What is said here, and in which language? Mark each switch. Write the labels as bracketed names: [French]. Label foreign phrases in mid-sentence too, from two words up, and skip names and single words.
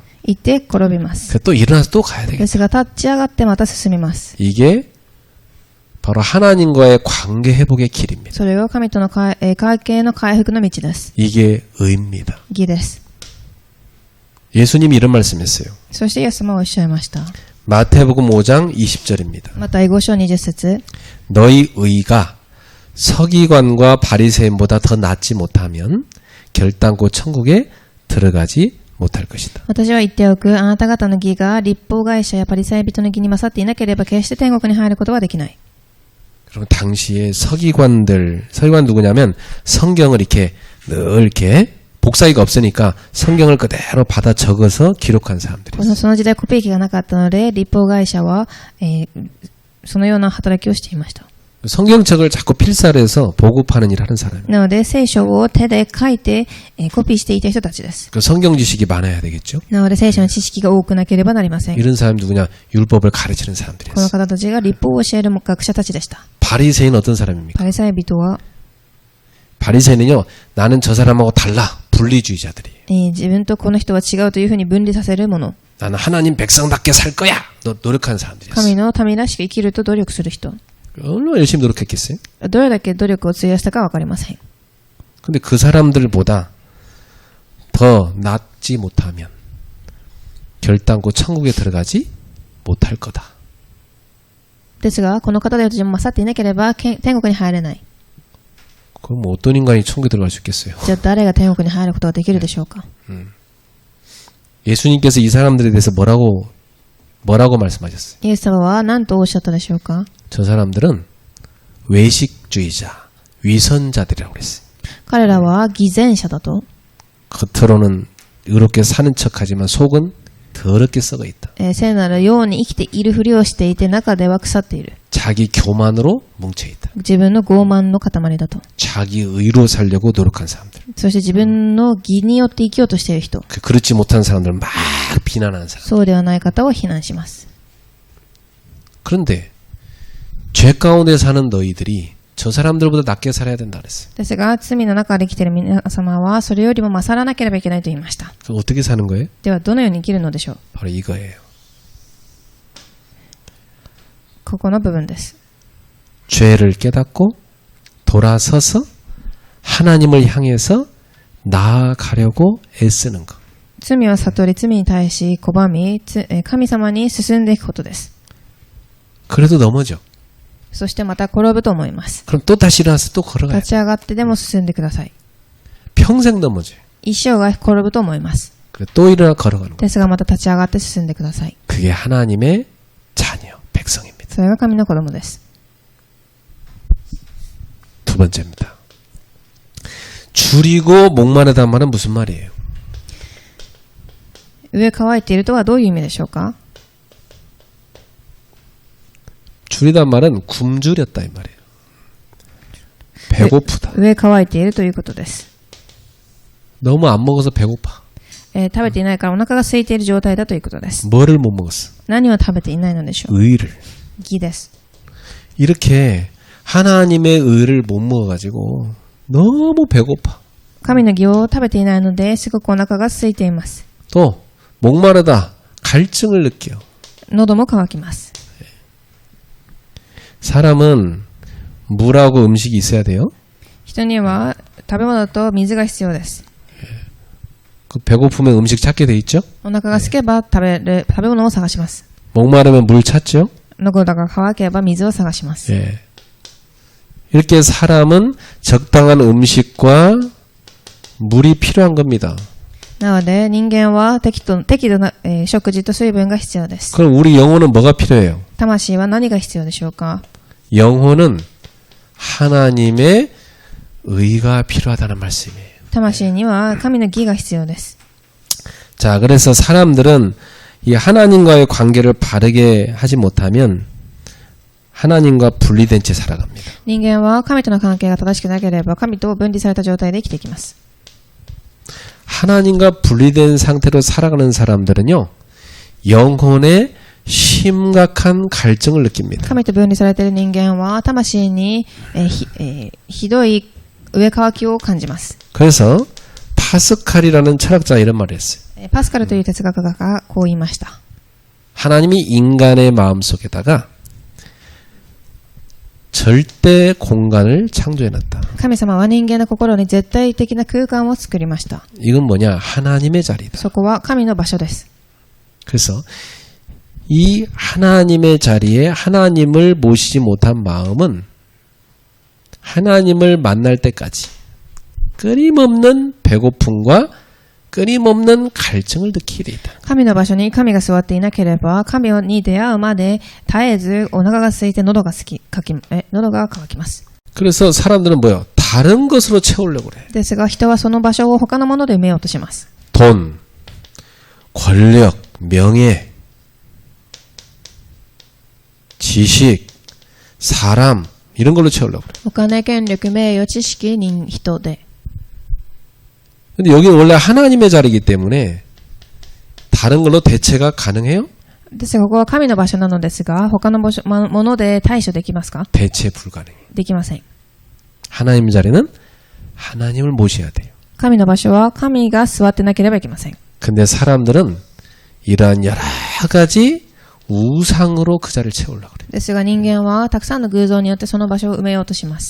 [Japanese] 行って転びます。 [Korean] 또 일어나서 또 가야 [Japanese] で [Korean] 되겠다. [Japanese] すが立ち上がってまた進みます。 [Korean] 이게 바로 하나님과의 관계 회복의 길입니다. [Japanese] それが神との関係の回復の道です。 [Korean] 이게 의입니다. [Japanese] 義です。 [Korean] 예수님이 이런 말씀했어요. [Japanese] そしてイエス様はおっしゃいました。 [Korean] 마태복음 5장 20절입니다. [Japanese] また5章20節 [Korean] 너희 의가 서기관과 바리새인보다 더 낫지 못하면 결단코 천국에 들어가지 못할 것이다. [Japanese] 私は言っておく。あなた方の義が立法会者やパリサイ人の義に勝っていなければ決して天国に入ることはできない。 [Korean] 그럼 당시에 서기관 누구냐면 성경을 이렇게 늘 이렇게 복사기가 없으니까 성경을 그대로 받아 적어서 기록한 사람들이었어요. [Japanese] その時代コピー機がなかったので、立法会者は、そのような働きをしていました。 [Korean] 성경책을 자꾸 필사를 해서 보급하는 일을 하는 사람이에요. [Japanese] なので、聖書を手で書いて、コピーしていた人たちです。 [Korean] 그 성경 지식이 많아야 되겠죠. [Japanese] なので、聖書の知識が多くなければなりません。 [Korean] 이런 사람이 누구냐? 율법을 가르치는 [Japanese] この [Korean] 사람들이었어요. [Japanese] 方たちが立法を教える学者たちでした。 [Korean] 바리새인은 어떤 사람입니까? [Japanese] パリサイ人は、 [Korean] 바리새인은요, 나는 저 사람하고 달라. 분리주의자들이에요. [Japanese] 自分とこの人は違うというふうに分離させるもの。 [Korean] 나는 하나님 백성답게 살 거야. 노력하는 사람들이었어요. [Japanese] 神の民らしく生きると努力する人。 [Korean] 얼마나 열심히 노력했겠어요? [Japanese] どれだけ努力を費やしたかわかりません。 [Korean] 근데 그 사람들보다 더 낫지 못하면 결단코 천국에 들어가지 못할 거다. [Japanese] ですが、この方たちも勝っていなければ天国に入れない。 [Korean] 그럼 뭐 어떤 인간이 천국에 들어갈 수 있겠어요? [Japanese] じゃあ誰が天国に入ることができるでしょうか。 [Korean] 예수님께서 이 사람들에 대해서 뭐라고 말씀하셨어요? [Japanese] イエス様は何とおっしゃったでしょうか。 [Korean] 저 사람들은 외식주의자, 위선자들이라고 그랬어요. [Japanese] 彼らは偽善者だと。 [Korean] 겉으로는 의롭게 사는 척하지만 속은 더럽게 썩어 있다. [Japanese] 聖なるように生きているふりをしていて中では腐っている。 [Korean] 자기 교만으로 뭉쳐 있다. [Japanese] 自分の傲慢の塊だと。 [Korean] 자기 의로 살려고 노력한 사람들. [Japanese] そして自分の義によって生きようとしている人。 [Korean] 그렇지 못한 사람들 막 비난하는 사람. [Japanese] そうではない方を非難します。 [Korean] 그런데 죄 가운데 사는 너희들이 저 사람들보다 낫게 살아야 된다 그랬어요. [Japanese] ですが、罪の中で生きている皆様はそれよりも勝らなければいけないと言いました。 [Korean] 그럼 어떻게 사는 거예요? [Japanese] ではどのように生きるのでしょう。 [Korean] 바로 이거예요. [Japanese] ここの部分です。 [Korean] 죄를 깨닫고 돌아서서 하나님을 향해서 나아가려고 애쓰는 것. [Japanese] 罪は悟り、罪に対し拒み、神様に進んでいくことです。 [Korean] 그래도 넘어져. [Japanese] そしてまた転ぶと思います。 [Korean] 그럼 또 다시 일어나서 또 걸어가요. [Japanese] 立ち上がってでも進んでください。 [Korean] 평생 넘어져요. [Japanese] 一生が転ぶと思います。 [Korean] 그래 또 일어나 걸어가는 거. [Japanese] ですがまた立ち上がって進んでください。 [Korean] 그게 하나님의 자녀, 백성입니다. [Japanese] それが神の子供です。 [Korean] 두 번째입니다. 줄이고 목마르다는 말은 무슨 말이에요? [Japanese] 上乾いているとはどういう意味でしょうか。 [Korean] 줄이단 말은 굶주렸다 이 말이에요. 배고프다. [Japanese] 上乾いているということです。 [Korean] 너무 안 먹어서 배고파. [Japanese] 食べていないからお腹が空いている状態だということです。 [Korean] 뭐를 못 먹었어? [Japanese] 何を食べていないのでしょう。 [Korean] 의를. [Japanese] 義です。 [Korean] 이렇게 하나님의 의를 못 먹어가지고 너무 배고파. [Japanese] 神の義を食べていないのですごくお腹が空いています。 [Korean] 또 목마르다. 갈증을 느껴요. [Japanese] 喉も渇きます。 [Korean] 사람은 물하고 음식이 있어야 돼요. [Japanese] 人には食べ物と水が必要です。 [Korean] 그 배고프면 음식 찾게 돼 있죠. [Japanese] お腹が空けば食べ物を探します。 [Korean] 목마르면 물 찾죠. [Japanese] 喉が渇けば水を探します。 [Korean] 예. 이렇게 사람은 적당한 음식과 물이 필요한 겁니다. [Japanese] なので人間は適度な、食事と水分が必要です。 [Korean] 그럼 우리 영혼은 뭐가 필요해요? [Japanese] 魂は何が必要でしょうか。 [Korean] 영혼은 하나님의 의가 필요하다는 말씀이에요. [Japanese] 魂には神の義が必要です。 [Korean] 자, 그래서 사람들은 이 하나님과의 관계를 바르게 하지 못하면 하나님과 분리된 채 살아갑니다. [Japanese] 人間は神との関係が正しくなければ神と分離された状態で生きていきます。 [Korean] 하나님과 분리된 상태로 살아가는 사람들은요, 영혼에 심각한 갈증을 느낍니다. [Japanese] 神と分離されている人間は魂に、ひどい上渇きを感じます。 [Korean] 그래서 파스칼이라는 철학자가 이런 말을 했어요. [Japanese] パスカルという哲学家がこう言いました。 [Korean] 하나님이 인간의 마음속에다가 절대 공간을 창조해놨다. [Japanese] 神様は人間の心に絶対的な空間を作りました。 [Korean] 이건 뭐냐? 하나님의 자리다. [Japanese] そこは神の場所です。 [Korean] 그래서 이 하나님의 자리에 하나님을 모시지 못한 마음은 하나님을 만날 때까지 끊임없는 배고픔과 끊임없는 갈증을 느끼게 돼 있다. [Japanese] 神の場所に神が座っていなければ、神に出会うまで絶えずお腹が空いて喉が渇きます。 [Korean] 그래서 사람들은 뭐요? 다른 것으로 채우려고 그래. [Japanese] ですが人はその場所を他のもので埋めようとします。 [Korean] 돈, 권력, 명예, 지식, 사람 이런 걸로 채우려고 그래. [Japanese] お金、権力、名誉、知識、人で。 [Korean] 근데 여기는 원래 하나님의 자리이기 때문에 다른 걸로 대체가 가능해요? [Japanese] ですがここは神の場所なのですが、他のもので対処できますか？ [Korean] 대체 불가능해. [Japanese] できません。 [Korean] 하나님의 자리는 하나님을 모셔야 돼요. [Japanese] 神の場所は神が座ってなければいけません。 [Korean] 근데 사람들은 이러한 여러 가지 우상으로 그 자리를 채우려고 그래. [Japanese] ですが人間はたくさんの偶像によってその場所を埋めようとします。